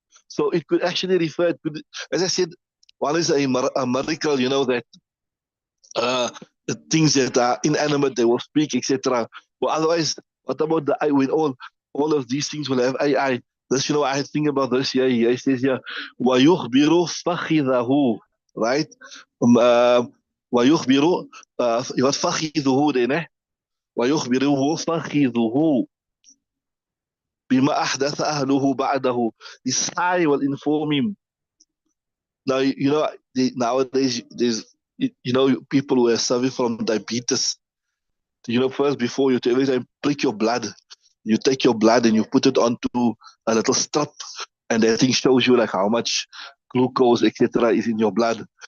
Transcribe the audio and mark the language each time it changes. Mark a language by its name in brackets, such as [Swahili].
[English] So it could actually refer, as I said, one is a miracle, that uh, things that are inanimate, they will speak, etc. But otherwise, what about the AI? When all of these things will have AI. This, I think about this here. He says here, [Arabic] وَيُخْبِرُ فَخِذَهُ, [English] right? [Arabic] وَيُخْبِرُ, [English] what [Arabic] فَخِذُهُ [English] then, [Arabic] وَيُخْبِرُهُ فَخِذُهُ بِمَا أَحْدَثَ أَهْلُهُ بَعْدَهُ. [English] This eye will inform him. Now, nowadays, there's, people who are suffering from diabetes. First, before you every time prick your blood, you take your blood and you put it onto a little strip, and that thing shows you like how much glucose, etc., is in your blood.